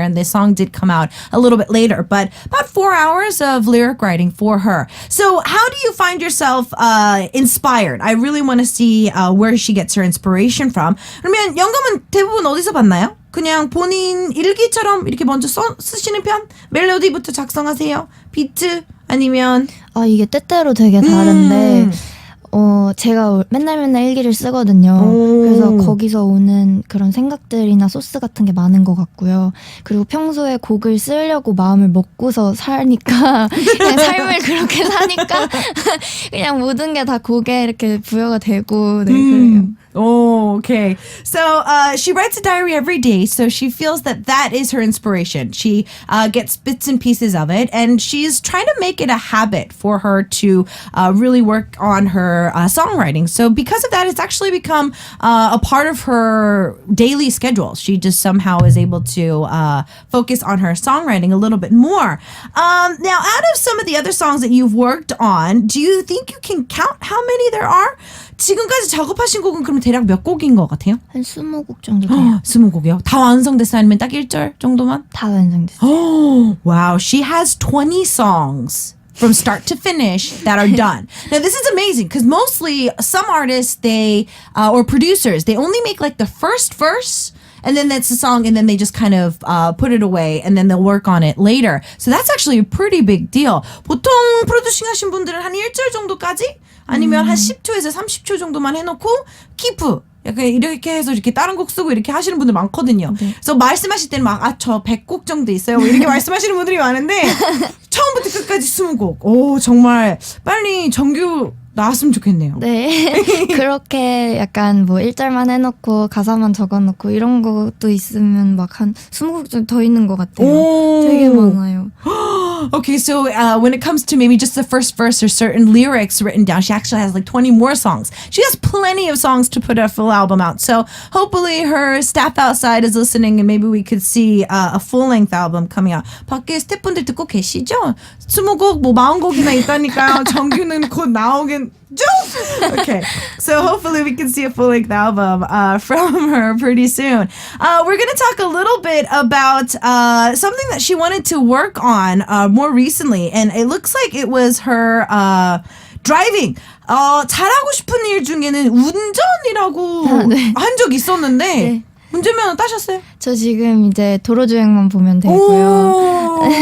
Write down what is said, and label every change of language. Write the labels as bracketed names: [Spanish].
[English] And this song did come out a little bit later. But about 4 hours of lyric writing for her. So how do you find yourself inspired? I really want to see where she gets her inspiration from. [Korean] 그러면 영감은 대부분 어디서 봤나요? 그냥 본인 일기처럼 이렇게 먼저 쓰시는 편? 멜로디부터 작성하세요? 비트? 아니면 이게 때때로 되게 다른데 제가 맨날 일기를 쓰거든요. 그래서 거기서 오는 그런 생각들이나 소스 같은 게 많은 것 같고요. 그리고 평소에 곡을 쓰려고 마음을 먹고서 사니까 그냥 삶을 그렇게 사니까 그냥 모든 게 다 곡에 이렇게 부여가 되고 네, 그래요. [English] Oh, okay. So she writes a diary every day, so she feels that is her inspiration. She gets bits and pieces of it, and she's trying to make it a habit for her to really work on her songwriting. So because of that, it's actually become a part of her daily schedule. She just somehow is able to focus on her songwriting a little bit more. Now, out of some of the other songs that you've worked on, do you think you can count how many there are? [Korean] 지금까지 작업하신 곡은 그럼 대략 몇 곡인 것 같아요? 한 20곡 정도 돼요. 20곡이요? 다 완성됐어요? 아니면 딱 1절 정도만? 다 완성됐어요. [English] Oh, wow. She has 20 songs from start to finish that are done. Now, this is amazing because mostly some artists, or producers, they only make like the first verse and then that's the song and then they just kind of put it away and then they'll work on it later. So that's actually a pretty big deal. [Korean] 보통 프로듀싱 하신 분들은 한 1절 정도까지 아니면 한 10초에서 30초 정도만 해놓고 키프 약간 이렇게 해서 이렇게 다른 곡 쓰고 이렇게 하시는 분들 많거든요. 네. 그래서 말씀하실 때는 막 저 100곡 정도 있어요. 이렇게 말씀하시는 분들이 많은데 처음부터 끝까지 20곡. 오 정말 빨리 정규 나왔으면 좋겠네요. 네. 그렇게 약간 뭐 1절만 해놓고 가사만 적어놓고 이런 것도 있으면 막 한 20곡 좀 더 있는 것 같아요. 되게 많아요. [English] Okay, so when it comes to maybe just the first verse or certain lyrics written down, she actually has like 20 more songs. She has plenty of songs to put a full album out. So hopefully her staff outside is listening and maybe we could see a full-length album coming out. [Korean] 밖에 스태프분들 듣고 계시죠? 20곡, 뭐 40곡이나 있다니까요. 정규는 곧 나오겠죠? [English] Okay, so hopefully we can see a full-length album from her pretty soon. We're going to talk a little bit about something that she wanted to work on more recently, and it looks like it was her driving. [Korean] 잘하고 싶은 일 중에는 운전이라고 한 적 있었는데 네. 운전면허 따셨어요? 저 지금 이제 도로주행만 보면 되고요.